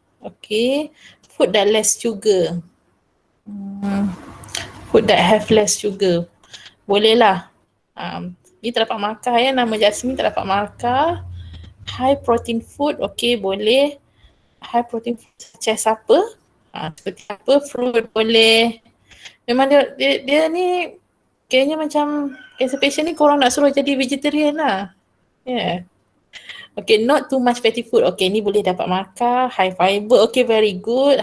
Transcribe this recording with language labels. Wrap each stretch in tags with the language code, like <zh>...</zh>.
<en>Okay, food that less sugar. Food that have less sugar.</en> <ms>Boleh lah. Ni tak dapat markah ya, nama Jasmine tak dapat markah.</ms> <en>High protein food, okay boleh. High protein food such apa?</en> <ms>Seperti apa? Fruit boleh. Memang dia ni kayaknya macam cancer patient ni korang nak suruh jadi vegetarian lah. Yeah.</ms> <en>Okay, not too much fatty food. Okay, ni boleh dapat markah. High fiber, okay very good.</en>